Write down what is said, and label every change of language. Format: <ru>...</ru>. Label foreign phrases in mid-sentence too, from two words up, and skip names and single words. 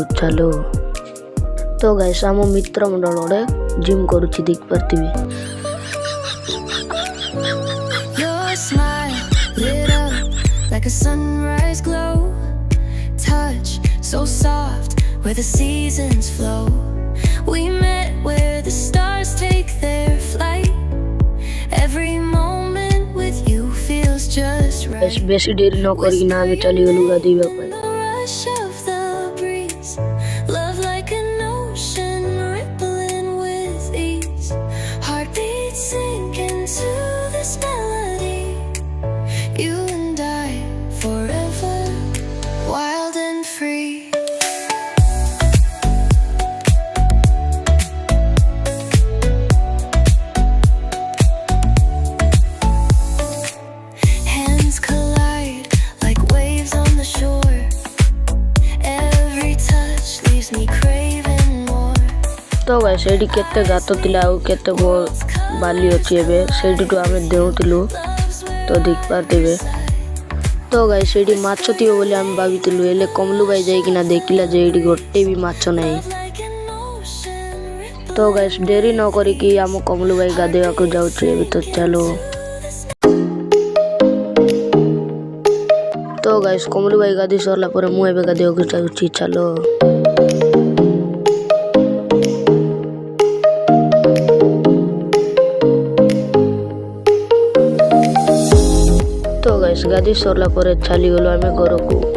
<or>चलो। ତ ଗାଇସ ଆମ ମିତ୍ର ମଣ୍ଡଳ ରେ ଜିମ କରୁଛି ଦେଖ ପାରିବ।</or> <en>Your smile lit up like a sunrise glow, touch so soft where the seasons flow. We met where the stars take their flight. Every moment with you feels just right.</en> <or>ବେଶୀ ଡେରି ନ କରି ନା ଆମେ ଚାଲି ଗଲୁ ଗାଧେଇବା ପାଇଁ।</or> <en>The rush of the breeze, love like an ocean rippling with ease. Heartbeats sink into this melody. You and I forever, wild and free. Hands collide like waves on the shore. Every touch leaves me craving more.</en> <or>ତ ଗାଇସ ଏଡି କେତେ ଗାତ ଥିଲା ଆ କେତେ ଗୋ ବାଲି ଅଛି ଏବେ ସେଡିଟୁ ଆମେ ଦେଉଥିଲୁ। ତ ଦେଖ ପାରିବେ। ତ ଗାଇସ ଏଡି ମାଛ ଥିଓ ବୋଲି ହମ ଭାବିଥିଲୁ। ଏଲେ କମଲୁ ଭାଇ ଯାଇ କିନା ଦେଖିଲା ଯେ ଏଡି ଗୋଟେ ଭି ମାଛ ନାହିଁ।</or> <en>Like an ocean rippling</en> <or>ତ ଗାଇସ ଡେରି ନ କରି କି ହମ କମଲୁ ଭାଇ ଗାଧେଇବା କୁ ଯାଉଛି ଏବେ। ତ ଚାଲ। ତ ଗାଇସ କମଲୁ ଭାଇ ଗାଧି ସରିଲା ପରେ ମୁଁ ଏବେ ଗାଧେଇବା କୁ ଯାଉଛି। चलो। ତ ଗାଇସ ଗାଧି ସରିଲା ପରେ ଚାଲି ଗଲୁ ଆମେ ଘର କୁ।</or>